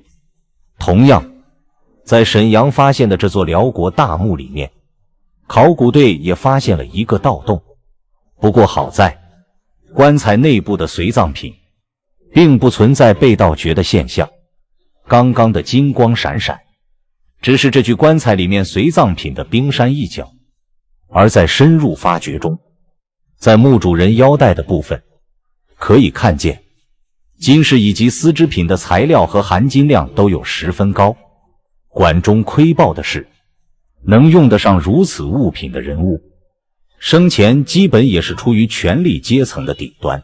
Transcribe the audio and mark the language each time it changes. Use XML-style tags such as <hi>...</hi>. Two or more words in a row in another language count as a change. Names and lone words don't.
<zh>同樣，在沈陽發現的這座遼國大墓裡面，考古隊也發現了一個盜洞。不過好在，棺材內部的隨葬品並不存在被盜掘的現象，剛剛的金光閃閃只是這具棺材裡面隨葬品的冰山一角。而在深入發掘中，在墓主人腰帶的部分可以看見，金飾以及絲織品的材料和含金量都有10分高。管中窺豹的是，能用得上如此物品的人物，生前基本也是處於權力階層的頂端。</zh>